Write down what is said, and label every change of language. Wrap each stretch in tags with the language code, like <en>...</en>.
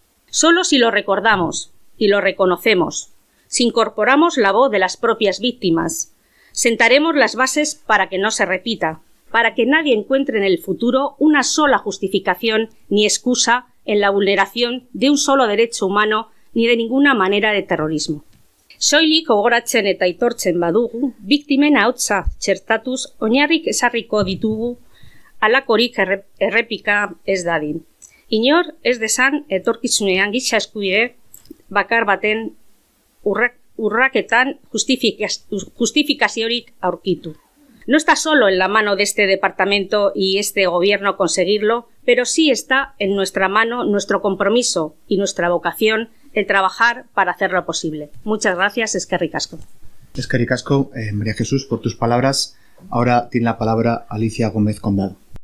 <es>Solo si lo recordamos y lo reconocemos, si incorporamos la voz de las propias víctimas, sentaremos las bases para que no se repita, para que nadie encuentre en el futuro una sola justificación ni excusa en la vulneración de un solo derecho humano ni de ninguna manera de terrorismo.</es> <eu>Soilik gogoratzen eta aitortzen badugu, biktimen ahotsa txertatuz oinarrik ezarriko ditugu halakorik errepika ez dadin. Inor ez desan etorkizunean giza eskubide bakar baten urraketan justifikaziorik aurkitu.</eu> <es>No está solo en la mano de este departamento y este gobierno conseguirlo, pero sí está en nuestra mano nuestro compromiso y nuestra vocación el trabajar para hacerlo posible. Muchas gracias,</es> <eu>eskerrik asko. Eskerrik asko,</eu> <es>María Jesús, por tus palabras. Ahora tiene la palabra Alicia Gómez Condado.</es>